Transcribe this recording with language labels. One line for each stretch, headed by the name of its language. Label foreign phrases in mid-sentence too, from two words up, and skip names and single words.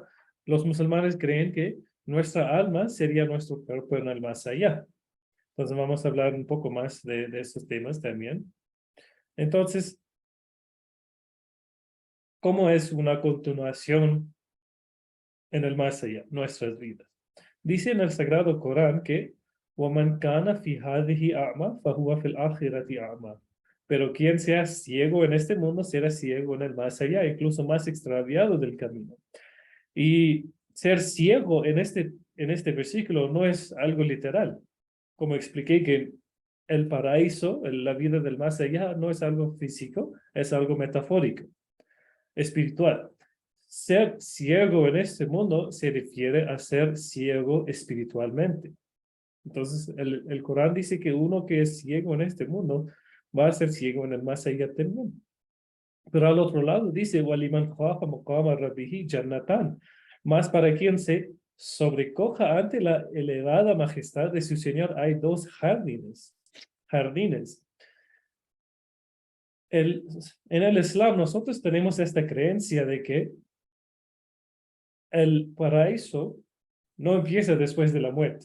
Spanish: Los musulmanes creen que nuestra alma sería nuestro cuerpo en el más allá. Entonces vamos a hablar un poco más de esos temas también. Entonces, ¿cómo es una continuación en el más allá, nuestras vidas? Dice en el Sagrado Corán que
Arabic: وَمَنْ كَانَ فِي هَذِهِ أَعْمَى فَهُوَ فِي الْآخِرَةِ أَعْمَى.
Spanish: Pero quien sea ciego en este mundo será ciego en el más allá, incluso más extraviado del camino. Y ser ciego en este versículo no es algo literal. Como expliqué que el paraíso, la vida del más allá, no es algo físico, es algo metafórico, espiritual. Ser ciego en este mundo se refiere a ser ciego espiritualmente. Entonces, el Corán dice que uno que es ciego en este mundo va a ser ciego en el más allá también. Pero al otro lado dice,
Arabic: وَلِمَنْ خَافَ مَقَامَ رَبِّهِ جَنَّتَانِ.
Spanish: Más para quien se sobrecoja ante la elevada majestad de su Señor, hay dos jardines. En el Islam nosotros tenemos esta creencia de que el paraíso no empieza después de la muerte.